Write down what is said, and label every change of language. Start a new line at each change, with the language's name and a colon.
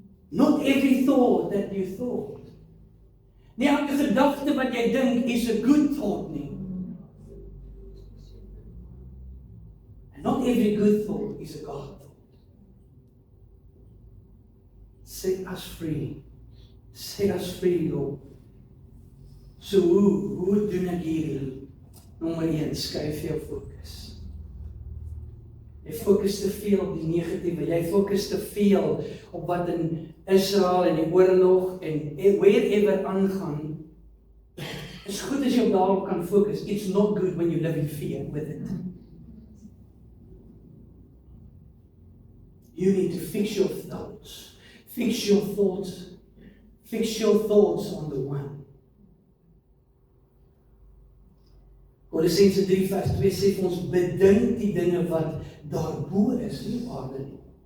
English: Not every thought that you thought.
Afrikaans: Nie elke gedagte wat jy dink is
English: a good thought
Afrikaans: nie.
English: And not every good thought is a God thought. Set us free. Set us free, Lord.
Afrikaans: So hoe doen ek hierdie? Nommer 1, skuif jou fokus. Jy fokus te veel op die negatiewe. Jy fokus te veel op wat in Israel en die oorlog en wherever aangaan. Is goed as jy daarop kan fokus.
English: It's not good when you live in fear with it. You need to fix your thoughts. Fix your thoughts. Fix your thoughts on the one.
Afrikaans: Kolossense 3:2 sê vir ons, bedink die dinge wat daarbo is, nie op aarde nie.